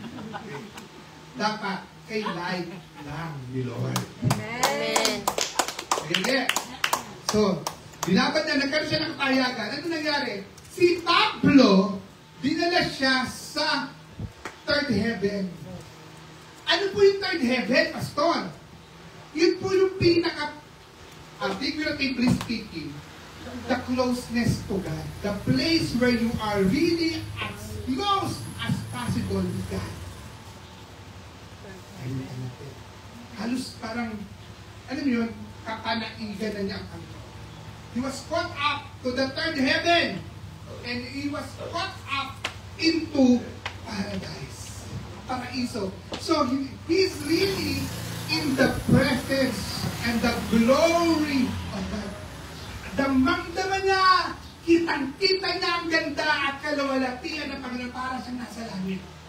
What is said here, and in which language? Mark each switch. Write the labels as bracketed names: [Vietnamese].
[Filipino] Okay. Dapat kay life lang ni Lord. Amen. Hindi. So, binabad niya, nagkaroon siya ng kapahayagan. Ano nangyari? Si Pablo, dinala siya sa third heaven. Ano po yung third heaven, Pastor? Yun po yung pinaka, [English] figuratively speaking, the closeness to God. The place where you are really as close as possible with God. [Filipino] Ayun natin. Halos parang, alam mo yun, kapanaigan na niya ang Panginoon. [English] He was caught up to the third heaven. And he was caught up into paradise. Paraiso. So, he's really in the presence and the glory of God. [Filipino] Damang-dama niya, kitang-kita niya ang ganda at kaluwalhatian ng Panginoon para siyang nasa langit.